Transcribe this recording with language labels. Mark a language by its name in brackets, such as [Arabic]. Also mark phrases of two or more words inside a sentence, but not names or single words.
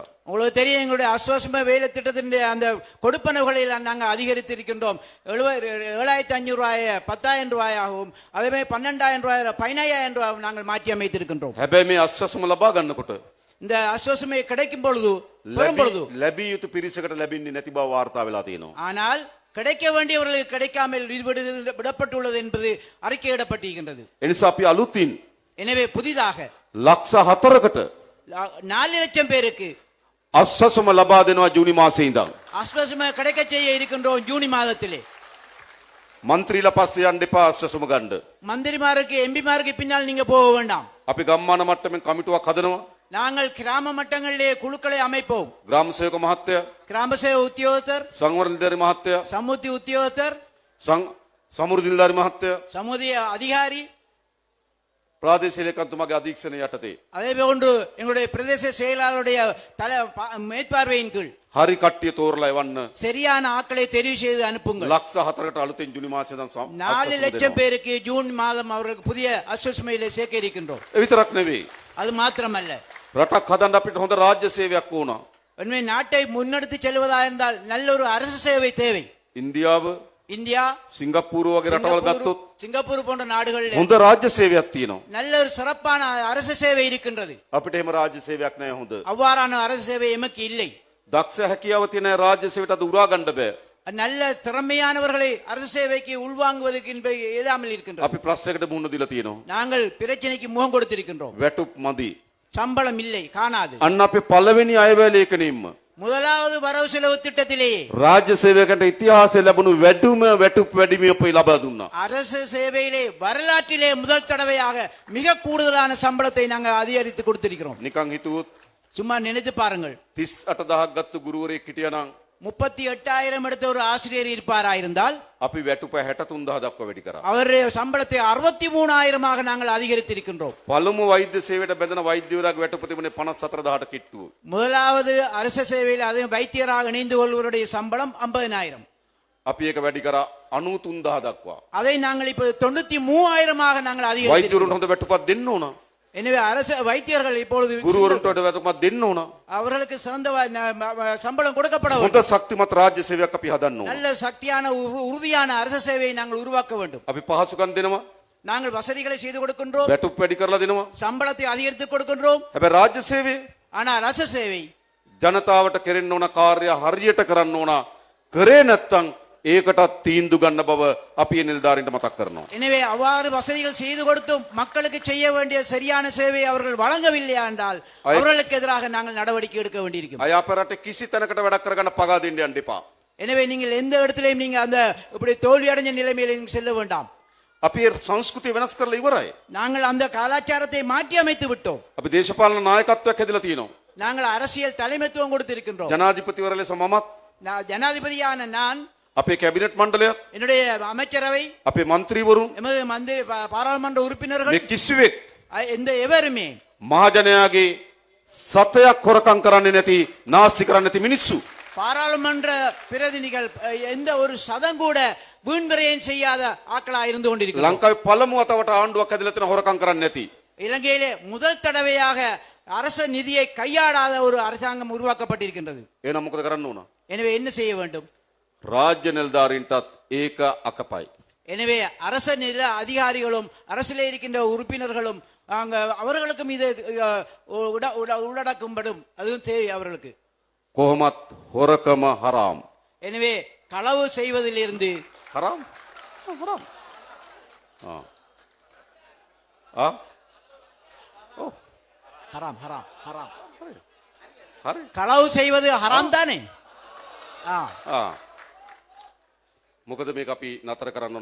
[Tamil] உங்களுக்கு தெரியும், எங்களுடைய அஸ்வசம வேலை திட்டத்தினுடைய அந்த கொடுப்பனவுகளை நாங்கள் அதிகரித்திருக்கின்றோம். 7,500 ரூபாய் 10,000 ரூபாயாகவும், அதே மாதிரி 12,000 ரூபாய் 15,000 ரூபாய் நாங்கள் மாற்றி அமைத்திருக்கின்றோம். [Sinhala] හැබැයි මේ අස්වැසුම ලබා ගන්නකොට [Tamil] இந்த அஸ்வசமை கிடைக்கும் பொழுது, பெறும் பொழுது, [Sinhala] ලැබිය යුතු පිරිසකට ලැබෙන්නේ නැති බව වාර්තා වෙලා තියෙනවා. [Tamil] ஆனால் கிடைக்க வேண்டியவர்களுக்கு கிடைக்காமல் விடப்பட்டுள்ளது என்பது அறிக்கையிடப்பட்டிருக்கின்றது. [Sinhala] එනිසා අපි අලුතින් [Tamil] எனவே புதிதாக [Sinhala] ලක්ෂ 4කට [Tamil] 4 லட்சம் பேருக்கு [Sinhala] අස්වසම ලබා දෙනවා ජූනි මාසයේ ඉඳන්. [Tamil] அஸ்வசம கிடைக்க செய்ய இருக்கின்றோம் ஜூனி மாதத்திலே. [Sinhala] මන්ත්‍රීලා පස්සේ යන්න එපා අස්වසම ගන්න. [Tamil] மந்திரிமாருக்கு எம்பிமாருக்கு பின்னால் நீங்க போக வேண்டாம். [Sinhala] අපි ගම්මාන මට්ටමින් කමිටුවක් හදනවා. [Tamil] நாங்கள் கிராம மட்டங்களிலே குழுக்களை அமைப்போம். [Sinhala] ග්‍රාම සේවක මහත්තයා, [Tamil] கிராம சேவை உத்தியோகத்தர், [Sinhala] සංවර්ධන නිලධාරි මහත්තයා, [Tamil] சமுத்தி உத்தியோகத்தர், [Sinhala] සමෘද්ධි නිලධාරි මහත්තයා, [Tamil] சமுதிய அதிகாரி, [Sinhala] ප්‍රාදේශීය ලේකම්තුමාගේ අධීක්ෂණය යටතේ [Tamil] அதே போன்று எங்களுடைய பிரதேச செயலாளருடைய மேற்பார்வையின் கீழ் [Sinhala] හරි කට්ටිය තෝරලා එවන්න. [Tamil] சரியான ஆட்களை தெரிவு செய்து அனுப்புங்கள். [Sinhala] ලක්ෂ 4කට අලුතෙන් ජූනි මාසයේ ඉඳන් [Tamil] 4 லட்சம் பேருக்கு ஜூன் மாதம் அவர்களுக்கு புதிய அஸ்வசமையிலே சேர்க்க இருக்கின்றோம். [Sinhala] ඒ විතරක් නෙවෙයි. [Tamil] அது மாத்திரமல்ல, [Sinhala] රටක් හදන්න අපිට හොඳ රාජ්‍ය සේවයක් ඕන. [Tamil] உண்மை நாட்டை முன்னெடுத்து செல்வதா இருந்தால் நல்ல ஒரு அரசு சேவை தேவை. [Sinhala] ඉන්දියාව, [Tamil] இந்தியா, [Sinhala] සිංගප්පූරු වගේ රටවල් ගත්තොත් [Tamil] சிங்கப்பூர் போன்ற நாடுகளில் [Sinhala] හොඳ රාජ්‍ය සේවයක් තියෙනවා. [Tamil] நல்ல ஒரு சிறப்பான அரசு சேவை இருக்கின்றது. [Sinhala] අපිට එහෙම රාජ්‍ය සේවයක් නැහැ හොඳ. [Tamil] அவ்வாறான அரசு சேவை எமக்கு இல்லை. [Sinhala] දක්ෂ හැකියාව තියෙන රාජ්‍ය සේවයට අද උරා ගන්න බෑ. [Tamil] நல்ல திறமையானவர்களை அரசு சேவைக்கு உள்வாங்குவதற்கு இயலாமல் இருக்கின்றது. [Sinhala] අපි ප්‍රශ්නයකට මුහුණ දීලා තියෙනවා. [Tamil] நாங்கள் பிரச்சனைக்கு முகம் கொடுத்திருக்கின்றோம். [Sinhala] වැටුප් මදි. [Tamil] சம்பளம் இல்லை, காணாது. [Sinhala] අන්න අපේ පළවෙනි අයවැය ලේඛනයෙන්ම [Tamil] முதலாவது வரவு செலவு திட்டத்திலேயே [Sinhala] රාජ්‍ය සේවකයන්ට ඉතිහාසයේ ලැබුණු වැඩිම වැටුප් වැඩිමිය අපි ලබා දුන්නා. [Tamil] அரசு சேவையிலே வரலாற்றிலே முதல் தடவையாக மிக கூடுதலான சம்பளத்தை நாங்கள் அதிகரித்து கொடுத்திருக்கிறோம். [Sinhala] නිකන් හිතුවොත් [Tamil] சும்மா நினைத்து பாருங்கள். [Sinhala] 38000ක් ගත්ත ගුරුවරයෙක් හිටියානම් [Tamil] 38,000 எடுத்த ஒரு ஆசிரியர் இருப்பாராயிருந்தால் [Sinhala] අපි වැටුප 63000 දක්වා වැඩි කරා. [Tamil] அவருடைய சம்பளத்தை 63,000 நாங்கள் அதிகரித்திருக்கின்றோம். [Sinhala] පළමු වෛද්‍ය සේවයට බැඳෙන වෛද්‍යවරයාගේ වැටුප තිබුණේ 54000ට කිට්ටුව. [Tamil] முதலாவது அரசு சேவையில் அது வைத்தியராக இணைந்து கொள்வருடைய சம்பளம் 50,000. [Sinhala] අපි ඒක වැඩි කරා 93000 දක්වා. [Tamil] அதை நாங்கள் இப்போது 93,000 நாங்கள் அதிகரித்திருக்கிறோம். [Sinhala] වෛද්‍යවරුන්ට හොඳ වැටුපක් දෙන්න ඕන. [Tamil] எனவே அரசு வைத்தியர்கள் இப்பொழுது [Sinhala] ගුරුවරුන්ට හොඳ වැටුපක් දෙන්න ඕන. [Tamil] அவர்களுக்கு சிறந்த சம்பளம் கொடுக்கப்பட [Sinhala] හොඳ [Tamil] வேண்டும். [Sinhala] ශක්තිමත් රාජ්‍ය සේවයක් අපි හදන්න ඕන. [Tamil] நல்ல சக்தியான உறுதியான அரசு சேவையை நாங்கள் உருவாக்க வேண்டும். [Sinhala] අපි පහසුකම් දෙනවා. [Tamil] நாங்கள் வசதிகளை செய்து கொடுக்கின்றோம், [Sinhala] වැටුප් වැඩි කරලා දෙනවා. [Tamil] சம்பளத்தை அதிகரித்து கொடுக்கின்றோம். [Sinhala] හැබැයි රාජ්‍ය සේවය [Tamil] ஆனா அரசு சேவை [Sinhala] ජනතාවට කෙරෙන්න ඕන කාර්ය හරියට කරන්න ඕන. කරේ නැත්තම් ඒකටත් තීන්දුව ගන්න බව අපි නිලධාරීන්ට මතක් කරනවා. [Tamil] எனவே அவ்வாறு வசதிகள் செய்து கொடுத்தும் மக்களுக்கு செய்ய வேண்டிய சரியான சேவை அவர்கள் வழங்கவில்லை என்றால் அவர்களுக்கு எதிராக நாங்கள் நடவடிக்கை எடுக்க வேண்டியிருக்கும். [Sinhala] අය අපේ රටේ කිසි තැනකට වැඩක් කරගන්න පගා දෙන්න යන්න එපා. [Tamil] எனவே நீங்கள் எந்த இடத்திலையும் நீங்க அந்த இப்படி தோல்வி அடைஞ்ச நிலைமையில நீங்க செல்ல வேண்டாம். [Sinhala] අපි ඒ සංස්කෘතිය වෙනස් කරලා ඉවරයි. [Tamil] நாங்கள் அந்த கலாச்சாரத்தை மாற்றி அமைத்து விட்டோம். [Sinhala] අපි දේශපාලන නායකත්වයක් හැදලා තියෙනවා. [Tamil] நாங்கள் அரசியல் தலைமைத்துவம் கொடுத்திருக்கின்றோம். [Sinhala] ජනාධිපතිවර ලෙස මමත් [Tamil] ஜனாதிபதியான நான், [Sinhala] අපේ කැබිනට් මණ්ඩලයත් [Tamil] என்னுடைய அமைச்சரவை, [Sinhala] අපේ മന്ത്രിවරුන් [Tamil] எமது மந்திரி பாராளுமன்ற உறுப்பினர்கள் [Sinhala] මේ කිසිවෙක් [Tamil] எந்த எவருமே [Sinhala] මහජනයාගේ සතයක් හොරකම් කරන්නේ නැති නාස්ති කරන්නේ නැති මිනිස්සු. [Tamil] பாராளுமன்ற பிரதிநிதிகள் எந்த ஒரு சதம் கூட வீண்விரயம் செய்யாத ஆட்களா இருந்து கொண்டிருக்கிறார். [Sinhala] ලංකාවේ පළමු වතාවට ආණ්ඩුවක් හැදලා තියෙන හොරකම් කරන්නේ නැති. [Tamil] இலங்கையிலே முதல் தடவையாக அரசு நிதியை கையாடாத ஒரு அரசாங்கம் உருவாக்கப்பட்டிருக்கின்றது. [Sinhala] එහෙනම් මොකද කරන්න ඕන? [Tamil] எனவே என்ன செய்ய வேண்டும்? [Sinhala] රාජ්‍ය නිලධාරීන්ටත් ඒක අකපයි. [Tamil] எனவே அரச நில அதிகாரிகளும் அரசிலே இருக்கின்ற உறுப்பினர்களும் அவர்களுக்கும் இது உள்ளடக்கும்படும், அதுவும் தேவை அவர்களுக்கு. [Sinhala] කොහොමත් හොරකම හරාම්. [Tamil] எனவே களவு செய்வதிலிருந்து [Sinhala] හරාම් හරාම් [Tamil] ஹராம் ஹராம் ஹராம் [Sinhala] හරි [Tamil] களவு செய்வது ஹராம் தானே? [Sinhala] මොකද මේක අපි නතර කරන්න ඕන.